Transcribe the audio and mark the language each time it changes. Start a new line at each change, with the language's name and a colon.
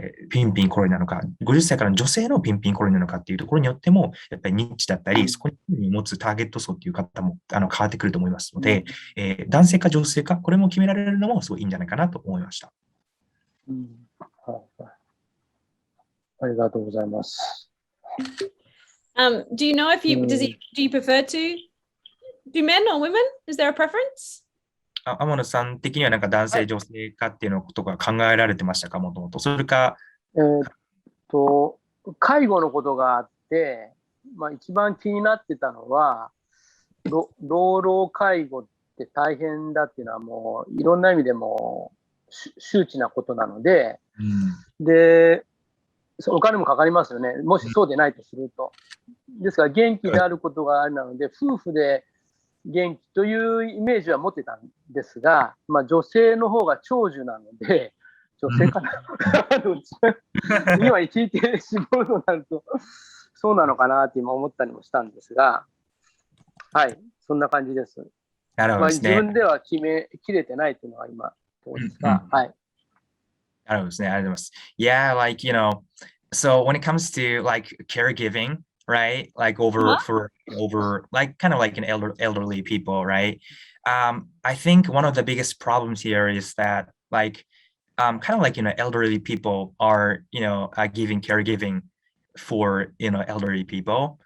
Japanese: ピンピンコロリなのか、50歳からの女性のピンピンコロリなのかっていうところによっても、やっぱりニッチだったり、そこに持つターゲット層っていう方も変わってくると思いますので、男性か女性か、これも決められるのもすごいいいんじゃないかなと思いました。ありがとうございます。
English: Do you know if you do you prefer to do men or women? Is there a preference?
Japanese: 天野さん的にはなんか男性、女性かっていうのことが考えられてましたか、もともと。それか。介護のことがあって、一番気になってたのは、老老介護って大変だっていうのはもういろんな意味でも周知なことなので、で、お金もかかりますよね。もしそうでないとすると。ですから元気であることがあるので、夫婦で元気というイメージは持ってたんですが、女性の方が長寿なので、女性かな今聞いて絞るとなると、そうなのかなって今思ったりもしたんですが、はい、そんな感じです。なるほどですね。自分では決めきれてないというのは今、そうですが、はい。なるほどですね。ありがとうございます。
English: Yeah, like, so when it comes to like caregiving, right? Like over like kind of like an elderly people, right? I think one of the biggest problems here is that like kind of like elderly people are giving caregiving for elderly people.